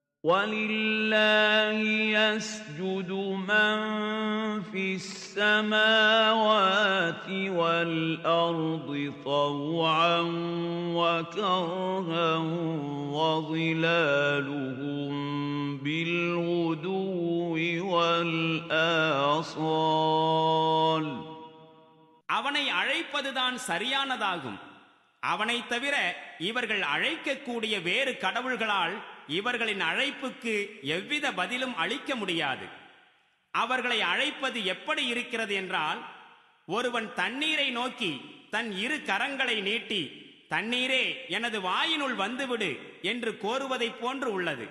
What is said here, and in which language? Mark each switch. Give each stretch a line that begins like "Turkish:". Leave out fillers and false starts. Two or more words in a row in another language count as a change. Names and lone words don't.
Arabic: وَلِلَّهِ يَسْجُدُ مَن فِي السَّمَاوَاتِ وَالْأَرْضِ طَوْعًا وَكَرْهًا وَظِلَالُهُم بِالْغُدُوِّ وَالْآصَالِ.
Tamil: அவனை அழைப்பதுதான் சரியானதாகும். அவனைத் தவிர இவர்கள் அழைக்கக்கூடிய வேறு கடவுள்களால் இவர்களின் அழைப்புக்கு எவ்வித பதிலும் அளிக்க முடியாது. அவர்களை அழைப்பது எப்படி இருக்கிறது என்றால், ஒருவன் தண்ணீரை நோக்கி தன் இரு கரங்களை நீட்டி, தண்ணீரே எனது வாயினுள் வந்துவிடு என்று கோருவதைப் போன்று உள்ளது.